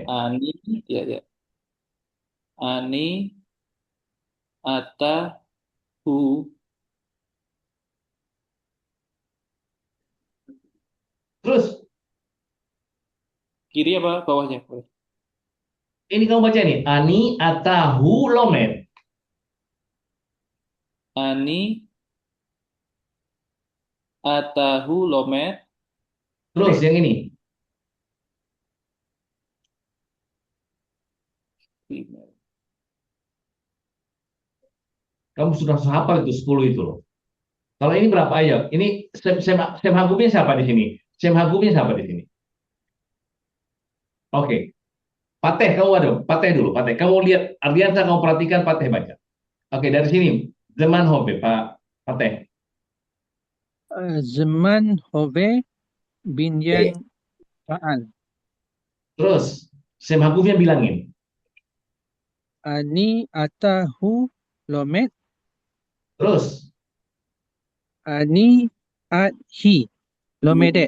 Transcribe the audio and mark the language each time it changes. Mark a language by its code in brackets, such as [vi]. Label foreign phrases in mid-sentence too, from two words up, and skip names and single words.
[he] אני ya. אני אתה הוא. [id] Terus Kiri apa bawahnya? ini kamu baca nih. [he] אני, אתה הוא, לומד. אני אתה הוא לומד. [id] Terus yang ini. Kamu sudah hafal itu 10 itu loh. Kalau ini berapa aja? Ini Sem Hagumnya siapa di sini? Sem Hagumnya siapa di sini? Oke. Pateh, kamu ada. Pateh dulu, Pateh. Kamu lihat, Ardiansa kamu perhatikan, Pateh baca. Oke, dari sini. [he] זמן הווה, [id] Pak Pateh. [he] זמן הווה בניין פעל. [id] Terus, Sam Hakufnya bilangin. [he] אני אתה הוא לומד. [id] Terus, [he] אני אדהי לומדת.